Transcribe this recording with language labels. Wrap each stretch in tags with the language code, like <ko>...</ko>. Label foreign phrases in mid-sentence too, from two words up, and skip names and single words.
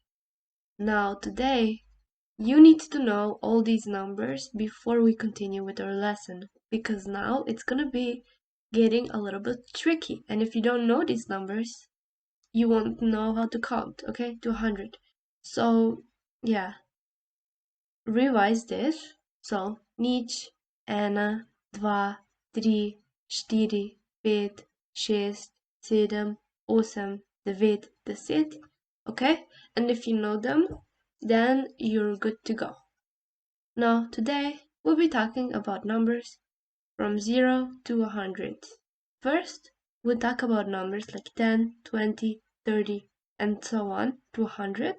<en>Now today, you need to know all these numbers before we continue with our lesson, because now it's gonna be getting a little bit tricky, and if you don't know these numbers, you won't know how to count, okay, to 100. So, yeah, revise this. So,</en> <sl>nič, ena, dva, tri, štiri, pet, šest, sedem, osem, devet, 10.</sl> <en>Okay? And if you know them, then you're good to go. Now, today, we'll be talking about numbers from 0 to 100. First, we'll talk about numbers like 10, 20, 30, and so on to 100.</en>